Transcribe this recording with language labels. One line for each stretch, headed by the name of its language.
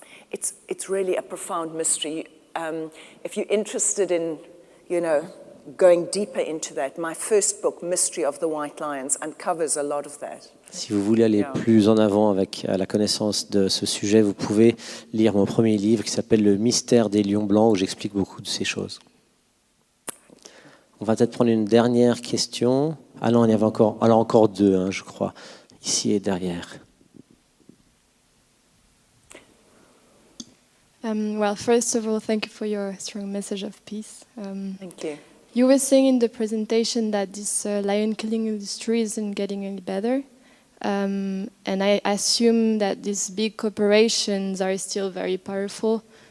English: It's really a profound mystery. If you're interested in, going deeper into that, my first book, Mystery of the White Lions, uncovers a lot of that.
French: Si vous voulez aller plus en avant avec la connaissance de ce sujet, vous pouvez lire mon premier livre qui s'appelle Le mystère des lions blancs, où j'explique beaucoup de ces choses. On va peut-être prendre une dernière question. Ah non, il y avait encore deux, je crois, ici et derrière.
English: Well, first of all, thank you for your strong message of peace. Thank you. You were saying in the presentation that this lion killing industry isn't getting any better. And I assume that these big corporations are still very powerful.